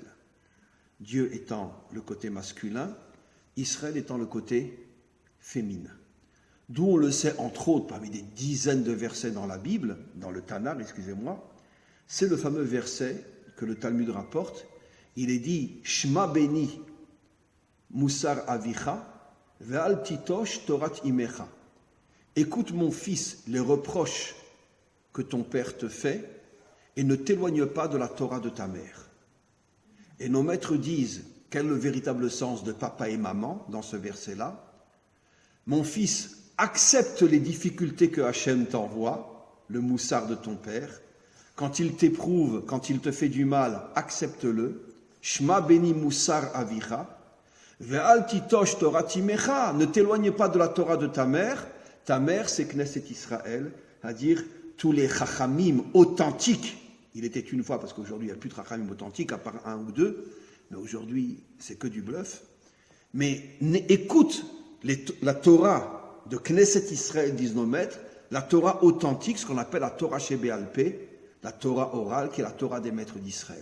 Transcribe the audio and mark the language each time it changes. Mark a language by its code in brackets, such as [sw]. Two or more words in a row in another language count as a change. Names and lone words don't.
[fr] Dieu étant le côté masculin, Israël étant le côté féminin. D'où on le sait, entre autres, parmi des dizaines de versets dans la Bible, dans le Tanakh, c'est le fameux verset que le Talmud rapporte. Il est dit « [he] שמע בני מוסר אביך ואל תטוש תורת אמך [fr] » Écoute mon fils les reproches que ton père te fait et ne t'éloigne pas de la Torah de ta mère. Et nos maîtres disent quel est le véritable sens de papa et maman dans ce verset-là. Mon fils, accepte les difficultés que Hachem t'envoie, le moussard de ton père. Quand il t'éprouve, quand il te fait du mal, accepte-le. [he] שמע בני מוסר אביך. ואל תטוש תורה אמך. [fr] Ne t'éloigne pas de la Torah de ta mère. Ta mère, c'est Knesset Israël, c'est-à-dire tous les chachamim authentiques. Il était une fois, parce qu'aujourd'hui il n'y a plus de chachamim authentiques, à part un ou deux, mais aujourd'hui c'est que du bluff. Mais écoute la Torah de Knesset Israël, disent nos maîtres, la Torah authentique, ce qu'on appelle la [he] תורה שבעל פה, [fr] la Torah orale, qui est la Torah des maîtres d'Israël.